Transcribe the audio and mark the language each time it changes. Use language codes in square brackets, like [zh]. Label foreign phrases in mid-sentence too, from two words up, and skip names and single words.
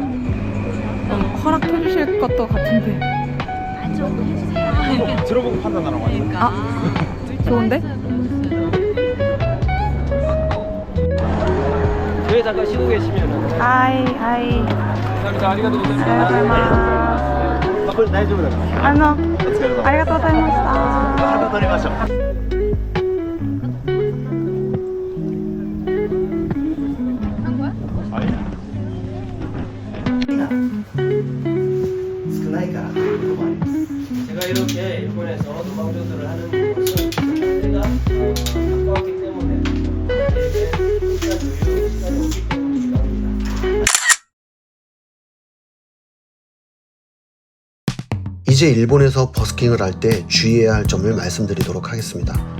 [ko] 허락해주실 것도 같은데. 들어보고 판단하라고 하니까. 좋은데? 교회 잠깐 쉬고 계시면은. [ja] 하이. [ko] 감사합니다. 아리가또 고생하셨습니다. [ja] これ大丈夫だから。ありがとうございました。また撮りましょう。少ないからということもあります。 [ko] 제가 이렇게 일본에서 노방전도를 하는 것은 제가 가까웠기 때문에 저에게 시간 여유, 시간이 없기 때문이기도 합니다. 이제 일본에서 버스킹을 할 때 주의해야 할 점을 말씀드리도록 하겠습니다.